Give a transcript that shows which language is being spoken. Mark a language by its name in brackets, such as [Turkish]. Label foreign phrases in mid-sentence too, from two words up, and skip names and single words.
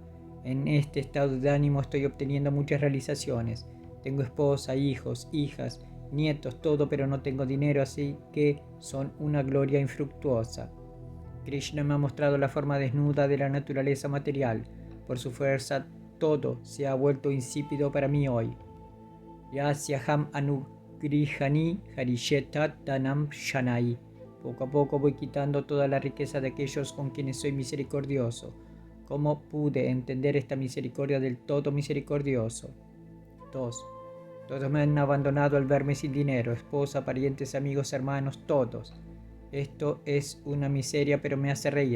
[Spanish] En este estado de ánimo estoy obteniendo muchas realizaciones. Tengo esposa, hijos, hijas, nietos, todo, pero no tengo dinero, así que son una gloria infructuosa. Krishna me ha mostrado la forma desnuda de la naturaleza material. Por su fuerza, todo se ha vuelto insípido para mí hoy. [Sanskrit] Yasyaham anugrihani harishetat danam shanai. [Spanish] Poco a poco voy quitando toda la riqueza de aquellos con quienes soy misericordioso. ¿Cómo pude entender esta misericordia del todo misericordioso? 2. Todos me han abandonado al verme sin dinero, esposa, parientes, amigos, hermanos, todos. Esto es una miseria, pero me hace reír.